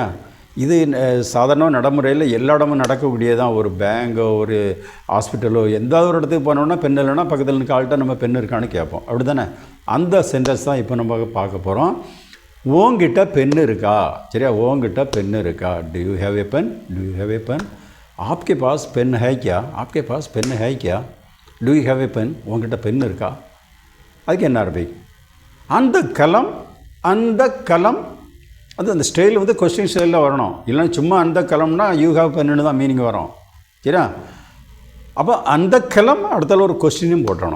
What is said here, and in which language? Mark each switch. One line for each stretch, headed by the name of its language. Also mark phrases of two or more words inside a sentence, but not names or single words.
Tamil: இது சாதாரண நடைமுறையில் எல்லா இடமும் நடக்கக்கூடியதான். ஒரு பேங்கோ ஒரு ஹாஸ்பிட்டலோ எந்த ஒரு இடத்துக்கு போனோம்னா பென் இல்லைன்னா பக்கத்தில் நிற்க ஆள்கிட்ட நம்ம பென் இருக்கான்னு கேட்போம். அப்படி தானே? அந்த சென்டென்ஸ் தான் இப்போ நம்ம பார்க்க போகிறோம். உங்ககிட்ட பென் இருக்கா? சரியா? உங்ககிட்ட பென் இருக்கா?
English: Do you have a pen? Do you have a pen?
Hindi: आपके पास पेन है क्या? आपके पास पेन है क्या?
English: Do you have a pen?
Tamil: உங்ககிட்ட பென் இருக்கா? அதுக்கு என்ன அரபிக்? அந்த கலம் அது அந்த
English: style question
Tamil: ஸ்டைலில் வரணும். இல்லைன்னா சும்மா அந்த கலம்னா
English: you have pen
Tamil: தான் மீனிங் வரும். சரியா? அப்போ அந்த கலம் அடுத்தால ஒரு கொஸ்டினும் போட்டணும்.